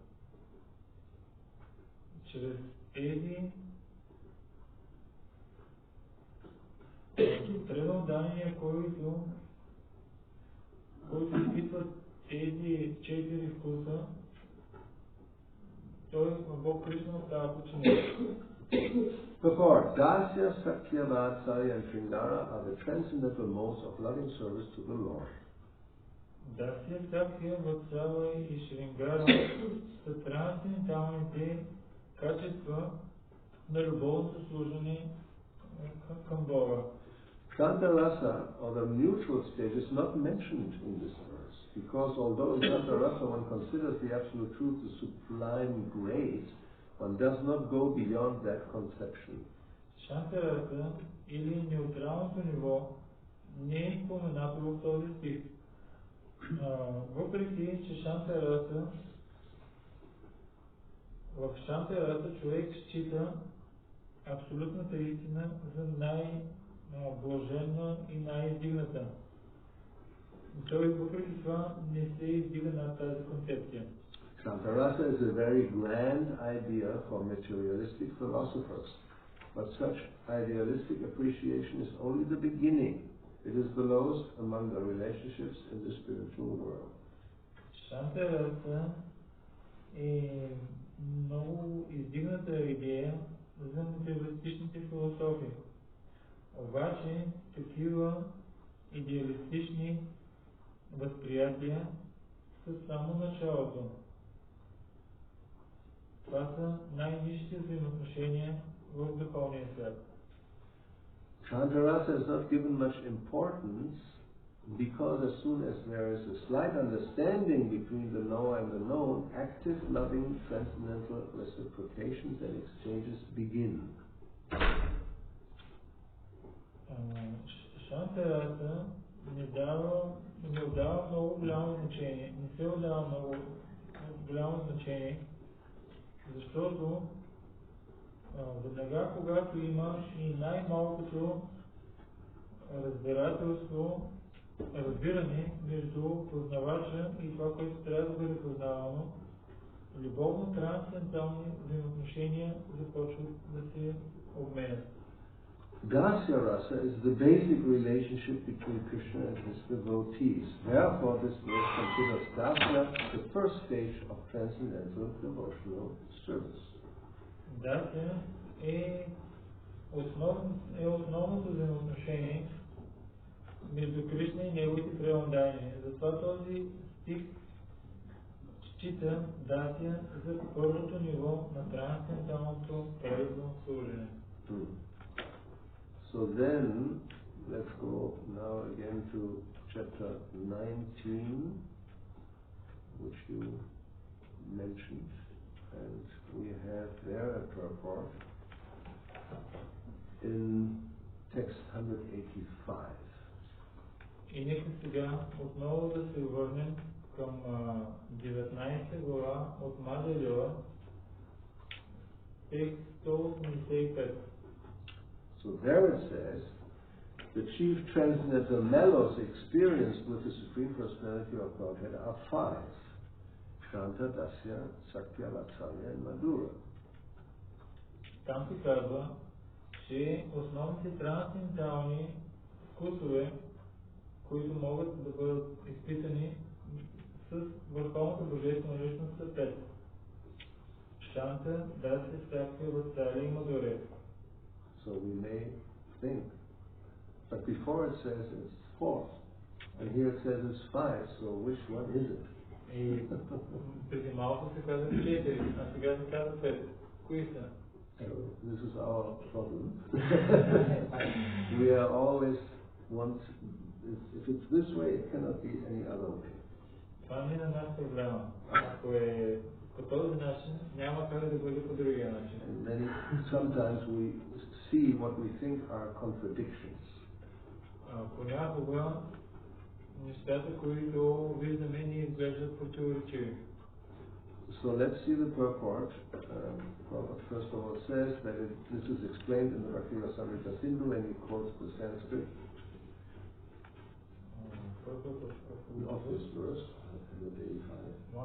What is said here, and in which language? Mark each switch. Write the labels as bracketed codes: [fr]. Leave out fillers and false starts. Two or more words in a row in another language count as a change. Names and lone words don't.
[bg] Чрез тези преодания, които изпитват тези четири вкуса, той Бог Кришна става подчинен. [en] Therefore, Dasya, Sakya, Vatsalya, and Shrindara are the transcendental modes of loving service to the Lord. [bg] Dasya, Sakya, Vatsalya и Шрингара са трансценденталните качества на любовното служение към Бога. [en] Shanta Rasa, or the neutral stage, is not mentioned in this verse, because although in Shanta Rasa one considers the Absolute Truth the sublime great, one does not go beyond that conception. [bg] Шанта Раса или неутралното ниво не е споменато в този стих. Въпреки, че Шанта Раса, в Шанта Раса човек счита абсолютната истина за най-блаженна и най-издигната. Той въпреки това не се издига над тази концепция. [en] Shantarasa is a very grand idea for materialistic philosophers, but such idealistic appreciation is only the beginning. It is the lowest among the relationships in the spiritual world. [bg] Шанtarasa е много издигната идея за материалистичните философии. Обаче такива идеалистични възприятия са само началото. Това са най-низшите взаимоотношения в духовния свят. [en] Shantarasa is not given much importance because as soon as there is a slight understanding between the knower and the known, active, loving, transcendental reciprocations and exchanges begin. [bg] Шанtarasa не отдава много голямо значение, не се отдава много голямо значение, защото веднага когато има и най-малкото разбиране между познавача и това, което трябва да бъде познавано, любовно-трансцендентални взаимоотношения започват да се обменят. [en] Dasya Rasa is the basic relationship between Krishna and his devotees. Therefore, this verse considers Dasya the first stage of transcendental devotional service. [bg] Dasya е основното взаимоотношение между Кришна и неговите преданни. Затова този стих счита Дасия за първото ниво на трансценденталното правилно служене. [en] So then, let's go now again to chapter 19, which you mentioned, and we have there a purport in text 185. [bg] И нека сега отново да се върнем към 19 глава от Adi-lila, текст 185. [en] So there it says, the chief transcendental mellows experienced with the Supreme Personality of Godhead are five: Shanta, Dasya, Sakya, Vatsalya and Madhura. [bg] Там се казва, че основните трансцендентални вкусове, които могат да бъдат изпитани с върховната божествена личност, са пет: Шанта, Дасya, Sakya, Vatsalya и Madhura. So we may think, but before it says it's four, and here it says it's five, so which one is it? И преди малко се казва 4, а сега се казва 5. Кои са? [en] So this is our problem. We are always if it's this way, it cannot be any other way. [bg] Това не е на нас проблема. Ако е по този начин, няма как да бъде по другия начин. And then sometimes we see what we think are contradictions. Понякога нещата, които виждаме, ни изглеждат противоречиви. [en] So let's see the purport. First of all, it says that this is explained in the Bhakti-yoga Sindhu when he quotes the Sanskrit of this verse, 185.